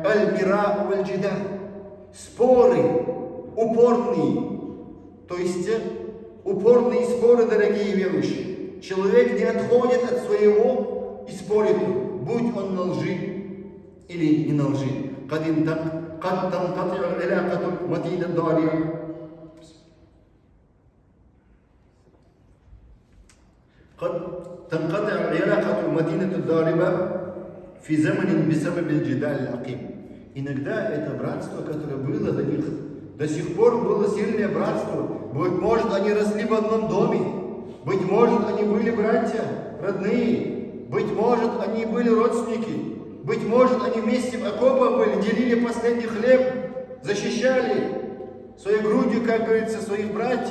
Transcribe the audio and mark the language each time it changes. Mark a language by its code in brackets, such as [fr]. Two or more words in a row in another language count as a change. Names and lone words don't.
[ar] المراء والجدال. [ru] Споры, упорные. То есть упорные споры, дорогие верующие. Человек не отходит от своего и спорит, будь он на лжи или не на лжи. [ar] قد تنقطع العلاقة المتينة الضارية قد تنقطع العلاقة المتينة الضاربة في زمن بسبب الجدال العقيم. [ru] Иногда это братство, которое было до них, до сих пор было сильное братство. Быть может, они росли в одном доме. Быть может, они были братья, родные. Быть может, они были родственники. Быть может, они вместе в окопах были, делили последний хлеб, защищали своей грудью, как говорится, своих братьев.